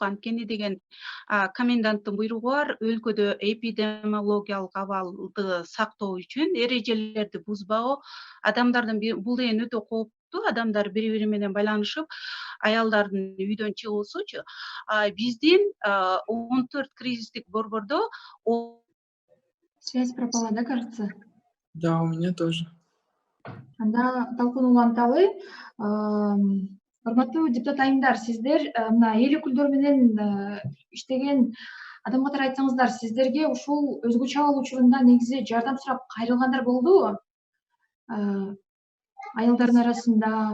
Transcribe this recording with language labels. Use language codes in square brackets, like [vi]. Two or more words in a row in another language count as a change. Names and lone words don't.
[ky] Анткени деген коменданттын буйругу бар, өлкөдө эпидемиологиялык абалды сактоо үчүн эрежелерди бузбагуу, адамдардын бул деген өтө кооптуу, адамдар бири-бири менен байланышып, аялдардын үйдөн чыгуусучу. Биздин 14 кризистик борбордо [ru] Связь пропала, да, кажется? Да, у меня тоже. [ky] Анда талкууну уланталы. Урматтуу депутат айымдар, сиздер мына эл өкүлдөрү менен иштеген адам катары айтсаңыздар, сиздерге ушул өзгөчө абал учурунда негизи жардам сурап кайрылгандар болдубу? Аялдардын арасында.